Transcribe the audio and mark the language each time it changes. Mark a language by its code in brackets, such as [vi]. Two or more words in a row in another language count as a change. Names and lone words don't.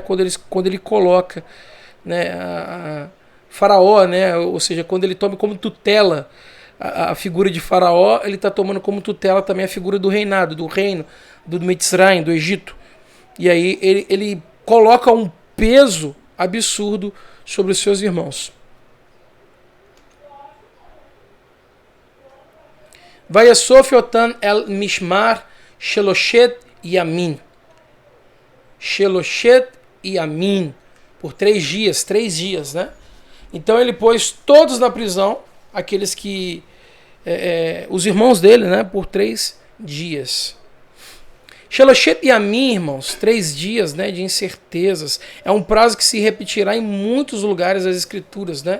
[pt] Quando ele coloca, né, faraó, né? Ou seja, quando ele toma como tutela a figura de faraó, ele está tomando como tutela também a figura do reinado, do reino, do Mitzrayim, do Egito. E aí ele coloca um peso absurdo sobre os seus irmãos. [he] ויאסף אתם אל משמר שלשת ימים. שלשת ימים. [pt] Por 3 dias, né? Então ele pôs todos na prisão, aqueles que... os irmãos dele, né? Por 3 dias. [he] שלשת ימים, [pt] irmãos, 3 dias, né? De incertezas. É um prazo que se repetirá em muitos lugares das Escrituras, né?